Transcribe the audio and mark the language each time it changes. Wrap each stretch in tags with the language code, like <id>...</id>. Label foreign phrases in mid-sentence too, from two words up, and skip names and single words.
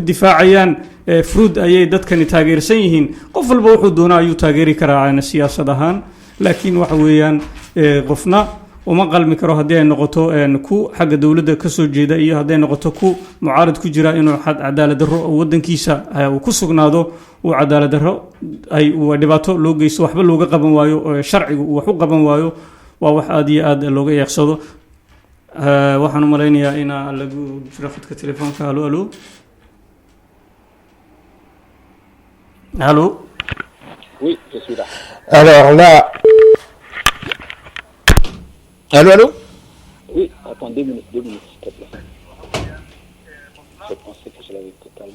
<so>difaacayaan fruud ayay dadkani taageersan yihiin qof walba wuxuu doonaa ayuu taageeri karaa siyaasad ahaan laakiin waxa weeyaan qofna uma qalmi karo hadii ay noqoto ku xagga dawladda ka soo jeeda iyo hadii ay noqoto ku mucaarad ku jira inuu cadaalad darro wadankiisa uu ku sugnaado uu cadaalad darro ay dhibaato loo geysto waxba looga qaban waayo sharcigu wax u qaban waayo waa wax aad iyo aad looga yeeqsado waxaan u maleynayaa in lagu jiro khadka telefoonka halo</so> <fr>oui je suis là alors là allô oui attends 2 minutes s'il te plaît je pensais que je l'avais totalement</fr>